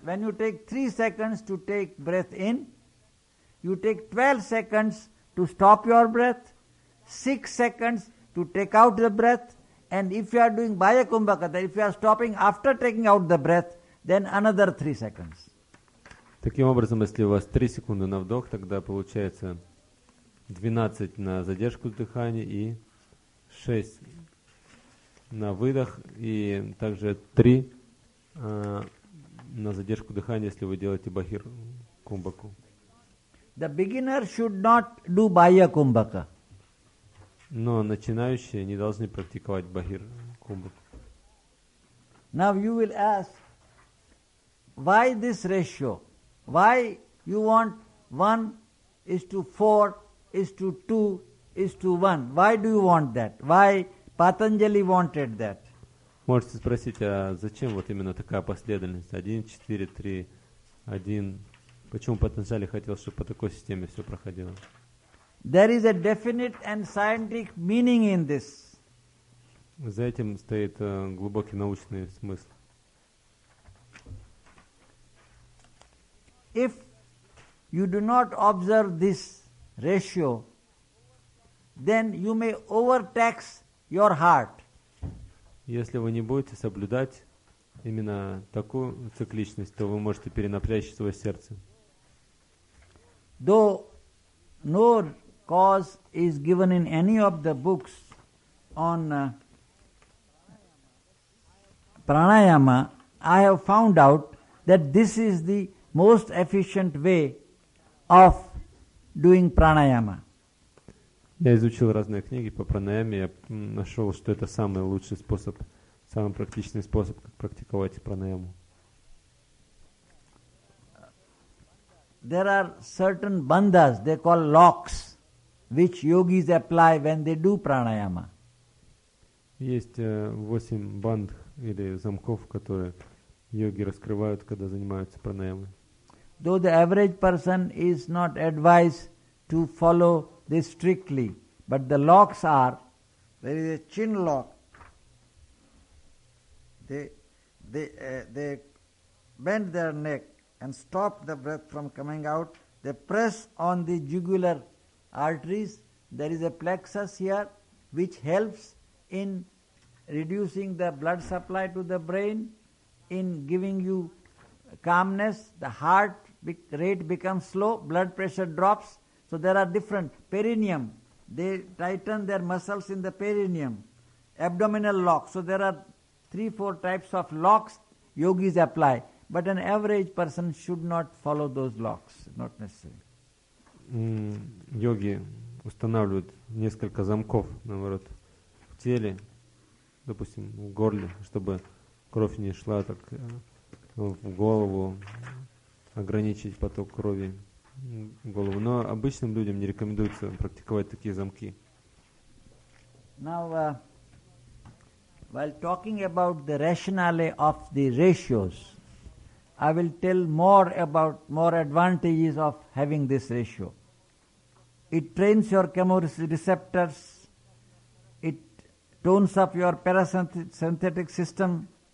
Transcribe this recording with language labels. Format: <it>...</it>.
<en>When you take 3 seconds to take breath in, you take 12 seconds to stop your breath, 6 seconds to take out the breath, and if you are doing Bahya Kumbhaka, then if you are stopping after taking out the breath, then another 3 seconds.</en> <ru>Таким образом, если у вас 3 секунды на вдох, тогда получается 12 на задержку дыхания и 6 на выдох, и также 3 на задержку дыхания, если вы делаете Бахир Кумбаку.</ru> <en>The beginner should not do Bahya Kumbhaka.</en> <ru>Но начинающие не должны практиковать Бахир Кумбаку.</ru> <en>Now you will ask, why this ratio? Why you want 1:4:2:1? Why do you want that? Why Patanjali wanted that?</en> <ru>Можете спросить, а зачем вот именно такая последовательность? 1:4:3:1. Почему Патанджали хотел, чтобы по такой системе все проходило?</ru> <en>There is a definite and scientific meaning in this.</en> <ru>За этим стоит глубокий научный смысл.</ru> <en>If you do not observe this ratio, then you may overtax your heart.</en> <ru>Если вы не будете соблюдать именно такую цикличность, то вы можете перенапрячь свое сердце.</ru> <en>Though no cause is given in any of the books on pranayama, I have found out that this is the most efficient way of doing pranayama.</en> <ru>Я изучил разные книги по пранаяме, я нашел, что это самый лучший способ, самый практичный способ, как практиковать пранаяму.</ru> <en>There are certain bandhas, they call locks, which yogis apply when they do pranayama.</en> <ru>Есть 8 банд или замков, которые йоги раскрывают, когда занимаются пранаямой.</ru> <en>Though the average person is not advised to follow this strictly, but the locks are, there is a chin lock, they bend their neck and stop the breath from coming out, they press on the jugular arteries, there is a plexus here which helps in reducing the blood supply to the brain, in giving you calmness, the heart rate becomes slow, blood pressure drops, so there are different, perineum, they tighten their muscles in the perineum, abdominal lock, so there are 3-4 types of locks yogis apply. But an average person should not follow those locks, not necessary.</en> <ru>Йоги устанавливают несколько замков, наоборот, в теле, допустим, в горле, чтобы кровь не шла так в голову, ограничить поток крови в голову. Но обычным людям не рекомендуется практиковать такие замки.</ru> <en>Now, while talking about the rationale of the ratios, I will tell more about more advantages of having this ratio. It trains your chemoreceptors. It tones up your parasympathetic system.</en>